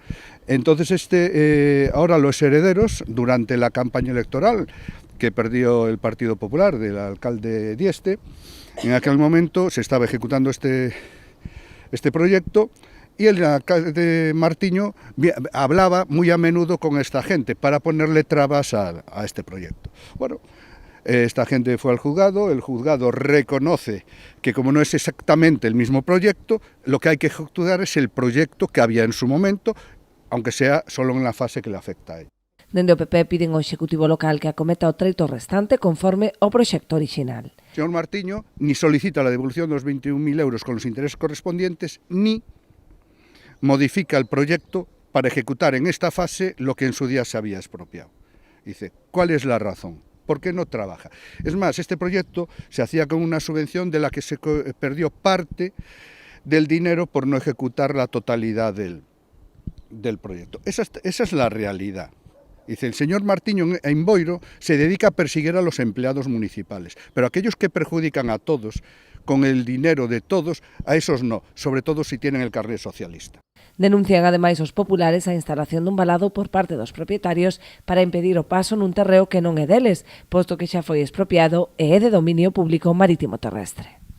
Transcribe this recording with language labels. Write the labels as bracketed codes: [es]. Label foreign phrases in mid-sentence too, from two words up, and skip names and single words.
[es] Entonces, ahora los herederos, durante la campaña electoral que perdió el Partido Popular del alcalde Dieste, en aquel momento se estaba ejecutando este proyecto y el alcalde Martiño hablaba muy a menudo con esta gente para ponerle trabas a este proyecto. Bueno, esta gente fue al juzgado, el juzgado reconoce que como no es exactamente el mismo proyecto, lo que hay que ejecutar es el proyecto que había en su momento, aunque sea solo en la fase que le afecta a él. [gl] Dende o PP piden ao Executivo local que acometa o treito restante conforme ao proxecto orixinal. [es] El señor Martiño ni solicita la devolución de los 21.000 euros con los intereses correspondientes, ni modifica el proyecto para ejecutar en esta fase lo que en su día se había expropiado. Dice, ¿cuál es la razón? ¿Por qué no trabaja? Es más, este proyecto se hacía con una subvención de la que se perdió parte del dinero por no ejecutar la totalidad del proyecto. Esa es la realidad. Dice, el señor Martiño en Boiro se dedica a perseguir a los empleados municipales, pero aquellos que perjudican a todos con el dinero de todos, a esos no, sobre todo si tienen el carné socialista. [gl] Denuncian ademais os populares a instalación dun valado por parte dos propietarios para impedir o paso nun terreo que non é deles, posto que xa foi expropiado e é de dominio público marítimo terrestre.